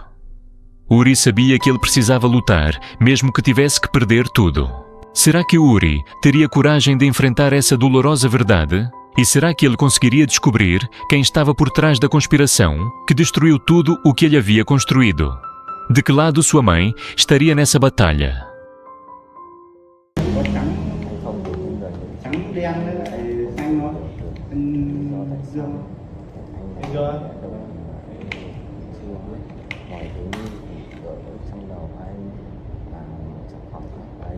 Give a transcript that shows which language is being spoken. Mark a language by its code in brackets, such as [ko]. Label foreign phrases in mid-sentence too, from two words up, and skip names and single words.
[pt] Uri sabia que ele precisava lutar, mesmo que tivesse que perder tudo. Será que Uri teria coragem de enfrentar essa dolorosa verdade? E será que ele conseguiria descobrir quem estava por trás da conspiração que destruiu tudo o que ele havia construído? De que lado sua mãe estaria nessa batalha? [vi] Trắng đen với lại xanh nó xanh dương. Thấy chưa? Mọi thứ ở trong đầu anh là một sản phẩm của ấy.